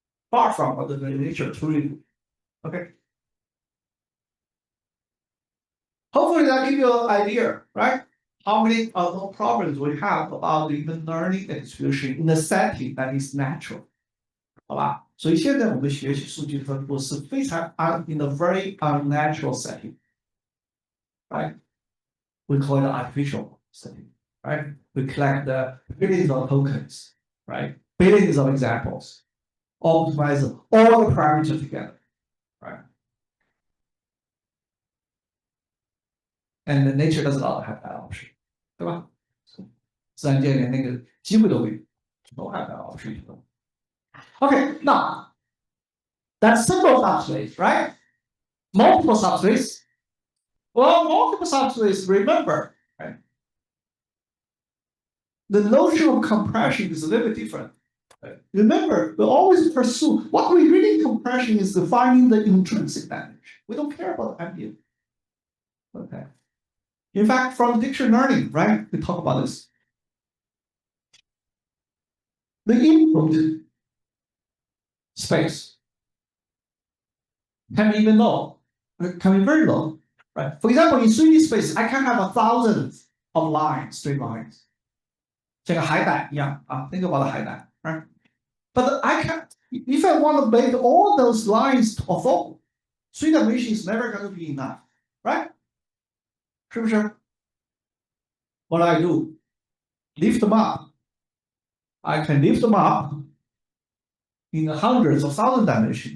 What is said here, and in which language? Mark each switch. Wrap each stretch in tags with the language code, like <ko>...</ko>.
<en>Far from what the nature truly do. Okay. Hopefully that gives you an idea, right? How many problems we have about even learning and distribution in a setting that is natural.</en> <zh>好吧，所以现在我们学习数据分布是非常</zh> <en>in a very unnatural setting, right? We call it an artificial setting, right? We collect the billions of tokens, right? Billions of examples, optimize all the parameters together, right? And the nature does not have that option,</en> <zh>对吧？自然界连那个机会都没有，</zh> <en>no have that option. Okay, now that's simple subspace, right? Multiple subspace. Well, multiple subspace, remember, right? The notion of compression is a little bit different. Right? Remember, we always pursue what we really compression is defining the intrinsic damage. We don't care about ambient. Okay. In fact, from dictionary learning, right? We talk about this. The input space can be even low, can be very low, right? For example, in 3D space, I can have 1,000 of lines, straight lines.</en> <zh>这个海胆一样啊</zh> <en>think about the</en> <zh>海胆 right?</zh> <en>But I can, if I want to make all those lines orthogonal, 3 dimension is never going to be enough, right?</en> <zh>是不是</zh> <en>What I do? Lift them up. I can lift them up in the hundreds of thousand dimensions.</en>